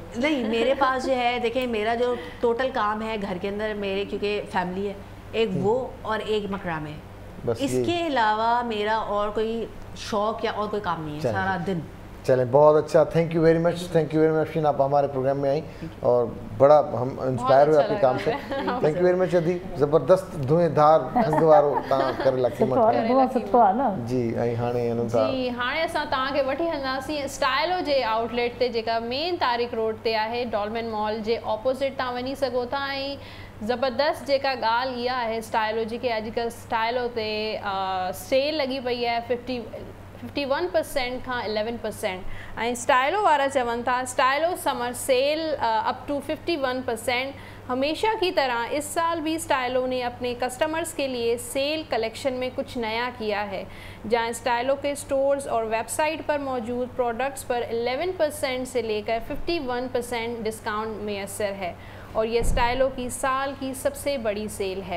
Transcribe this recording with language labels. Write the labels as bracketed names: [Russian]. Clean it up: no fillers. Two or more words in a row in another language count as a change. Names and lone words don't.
[Urdu] نہیں میرے پاس جو ہے دیکھیں میرا جو ٹوٹل کام ہے گھر کے اندر میرے کیونکہ فیملی ہے ایک وہ اور ایک مکرام ہے اس کے علاوہ میرا اور کوئی شوق یا اور کوئی کام نہیں ہے سارا دن. چلیں بہت اچھا [English] thank you very much [Urdu] افشین آپ ہمارے پروگرام میں آئیں اور بڑا ہم انسپائر ہوئے آپ کے کام سے. [English] thank you very much [Sindhi] ادھی زبردست دھوئیں دھار ڈھنگ وارو تاں کر لکی جی ऐं हाणे असां तव्हांखे वठी हलंदासीं स्टाइलो जे आउटलेट ते जेका मेन तारिक रोड ते आहे डॉलमेन मॉल जे ऑपोजिट तव्हां वञी सघो था. ऐं ज़बरदस्त जेका ॻाल्हि इहा आहे स्टाइलो जी की अॼुकल्ह स्टाइलो ते सेल लॻी पई आहे 51% खां 11% ऐं स्टाइलो वारा चवनि था स्टाइलो [English] summer sale up to [Sindhi] 51%. [Urdu] ہمیشہ کی طرح اس سال بھی سٹائلو نے اپنے کسٹمرز کے لیے [English] sale collection [Urdu] میں کچھ نیا کیا ہے جہاں سٹائلو کے سٹورز اور ویب سائٹ پر موجود پروڈکٹس پر 11% سے لے کر 51% ڈسکاؤنٹ میسر ہے اور یہ سٹائلو کی سال کی سب سے بڑی سیل ہے.